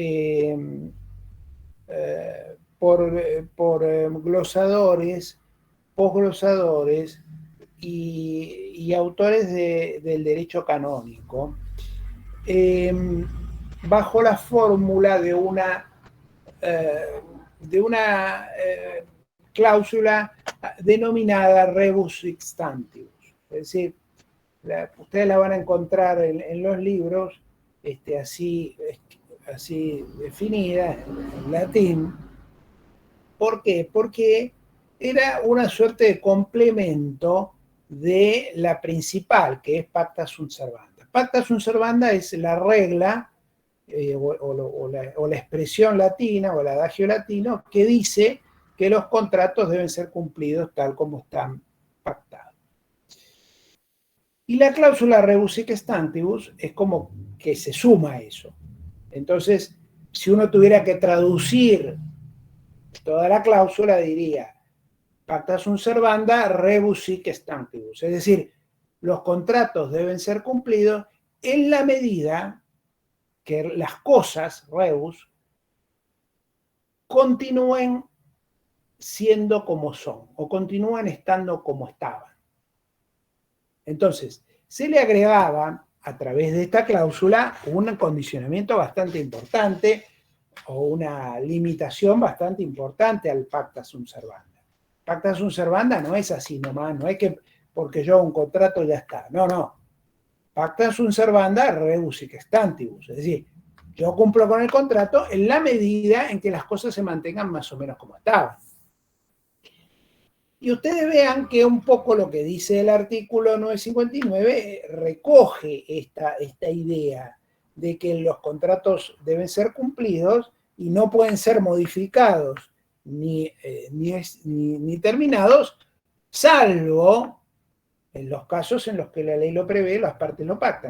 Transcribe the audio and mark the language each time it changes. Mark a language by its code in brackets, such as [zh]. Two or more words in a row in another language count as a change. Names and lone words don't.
[es] glosadores, posglosadores y autores del derecho canónico, bajo la fórmula de una cláusula denominada [la] rebus sic stantibus. [es] Es decir, ustedes la van a encontrar en los libros así definida en latín. ¿Por qué? Porque era una suerte de complemento de la principal, que es [la] pacta sunt servanda. Pacta sunt servanda [es] es la regla o la expresión latina o el adagio latino que dice que los contratos deben ser cumplidos tal como están pactados. Y la cláusula [la] rebus sic stantibus [es] es como que se suma a eso. Entonces, si uno tuviera que traducir toda la cláusula, diría [la] pacta sunt servanda rebus sic stantibus. [es] Es decir, los contratos deben ser cumplidos en la medida que las cosas, rebus, continúen siendo como son o continúan estando como estaban. Entonces, se le agregaba a través de esta cláusula un condicionamiento bastante importante o una limitación bastante importante al [la] pacta sunt servanda. Pacta sunt servanda [es] no es así nomás, no es que porque yo hago un contrato ya está. No. [la] Pacta sunt servanda rebus sic stantibus. [es] Es decir, yo cumplo con el contrato en la medida en que las cosas se mantengan más o menos como estaban. Y ustedes vean que un poco lo que dice el artículo 959 recoge esta idea de que los contratos deben ser cumplidos y no pueden ser modificados ni terminados, salvo en los casos en los que la ley lo prevé, las partes lo pactan.